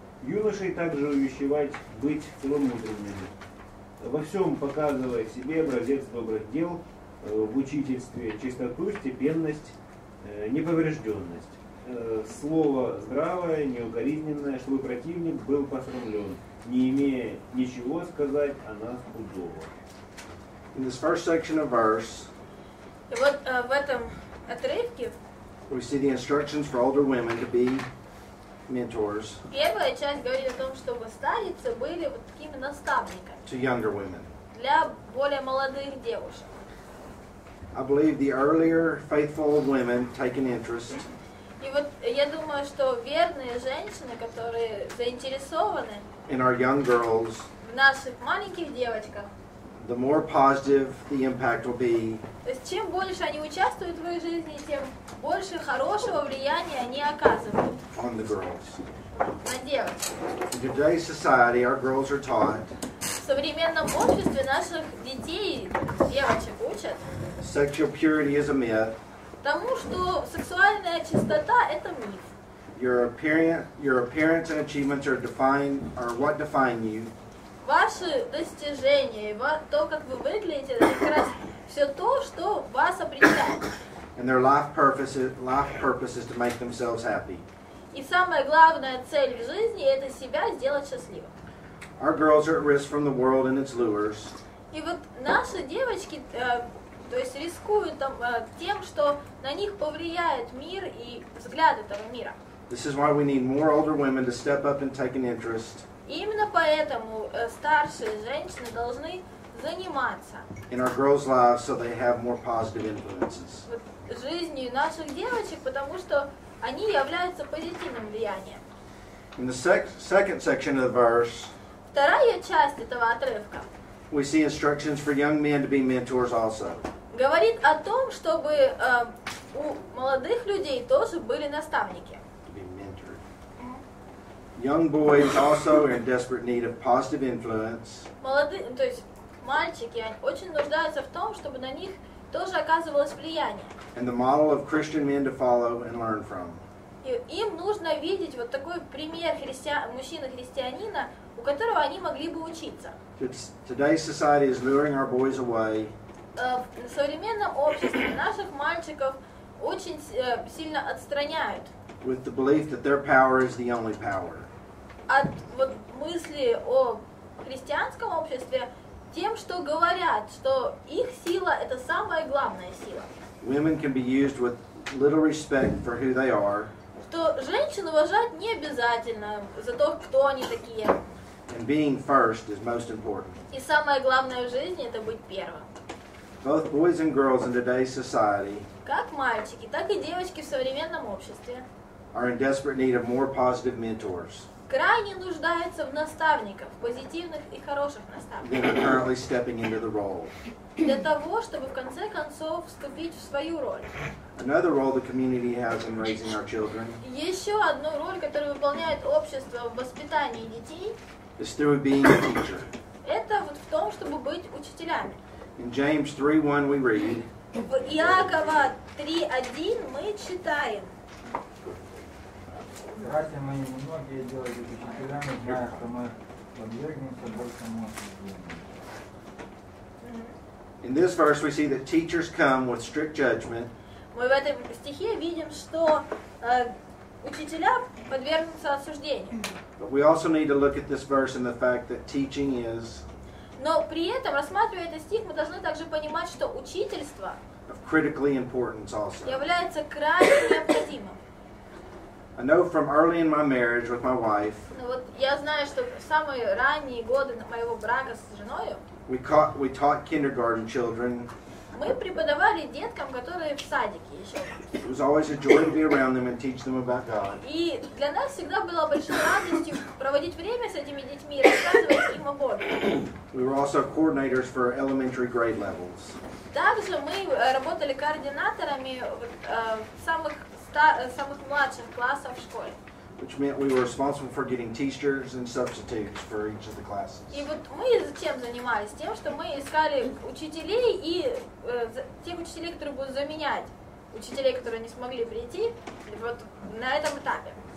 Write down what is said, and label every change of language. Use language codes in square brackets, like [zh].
[ru] Юношей также увещевать быть целомудренными, во всем показывая себе образец добрых дел, в учительстве чистоту, степенность, неповрежденность. Слово здравое, неукоризненное, чтобы противник был посрамлен, не имея ничего сказать о нас худого. [en] in this first section of verse, [ru] И вот в этом отрывке [en] we see the instructions for older women to be mentors [ru] первая часть говорит о том, чтобы старицы были вот такими наставниками [en] to younger women. [ru] для более молодых девушек. [en] I believe the earlier faithful old women take an interest [ru] И вот я думаю, что верные женщины, которые заинтересованы [en] in our young girls, [ru] в наших маленьких девочках, [en] the more positive the impact will be [ru] то есть чем больше они участвуют в их жизни, тем больше хорошего влияния они оказывают [en] on the girls. [ru] на девочек. [en] In today's society, our girls are taught [ru] В современном обществе наших детей, девочек учат [en] sexual purity is a myth. [ru] тому, что сексуальная чистота – это миф. [en] Your appearance and achievements are what define you. [ru] Ваши достижения, то, как вы выглядите, это как раз все то, что вас определяет. [en] And their life purpose is to make themselves happy. [ru] И самая главная цель в жизни – это себя сделать счастливым. [en] Our girls are at risk from the world and its lures. [ru] И вот наши девочки, то есть рискуют тем, что на них повлияет мир и взгляд этого мира. [en] This is why we need more older women to step up and take an interest [ru] И именно поэтому старшие женщины должны заниматься [en] in our girls' lives so they have more positive influences. [ru] жизнью наших девочек, потому что они являются позитивным влиянием. [en] In the second section of the verse, [ru] Вторая часть этого отрывка [en] we see instructions for young men to be mentors also. [ru] говорит о том, чтобы у молодых людей тоже были наставники. [en] To be mentored. Young boys also are in desperate need of positive influence. [ru] То есть мальчики они очень нуждаются в том, чтобы на них тоже оказывалось влияние. [en] And the model of Christian men to follow and learn from. [ru] И им нужно видеть вот такой пример мужчины-христианина, у которого они могли бы учиться. [en] Today's society is luring our boys away [ru] В современном обществе наших мальчиков очень сильно отстраняют [en] with the belief that their power is the only power. [ru] от вот мысли о христианском обществе тем, что говорят, что их сила – это самая главная сила. [en] Women can be used with little respect for who they are, [ru] Что женщин уважать не обязательно за то, кто они такие. [en] and being first is most important. [ru] И самое главное в жизни – это быть первым. [en] Both boys and girls in today's society [ru] Как мальчики, так и девочки в современном обществе [en] are in desperate need of more positive mentors [ru] крайне нуждаются в наставниках, позитивных и хороших [en] than [ru] наставниках, [en] are currently stepping into the role. [ru] для того, чтобы в конце концов вступить в свою роль. [en] Another role the community has in raising our children [ru] Еще одну роль, которую выполняет общество в воспитании детей, [en] is through being a teacher. [ru] это вот в том, чтобы быть учителями. [en] In James 3:1 we read, [ru] В Иакова 3:1 мы читаем: Братья мои, многие делают учителями, зная, что мы подвергнемся большему осуждению. [en] in this verse we see that teachers come with strict judgment [ru] Мы в этом стихе видим, что учителя подвергнутся осуждению. [en] But we also need to look at this verse and the fact that teaching is [ru] Но при этом, рассматривая этот стих, мы должны также понимать, что учительство [en] of critically importance also. [ru] является крайне необходимым. [en] I know from early in my marriage with my wife, [ru] Ну вот я знаю, что в самые ранние годы моего брака с женой [en] we taught kindergarten children. [ru] мы преподавали деткам, которые в садике еще. [en] It was always a joy to be around them and teach them about God. [ru] И для нас всегда было большой радостью проводить время с этими детьми и рассказывать им о Боге. [en] We were also coordinators for elementary grade levels. [ru] Также мы работали координаторами самых младших классов в школе. [en] Which meant we were responsible for getting teachers and substitutes for each of the classes. [ru] И вот мы чем занимались? Тем, что мы искали учителей и тех учителей, которые будут заменять учителей, которые не смогли прийти, вот на этом этапе.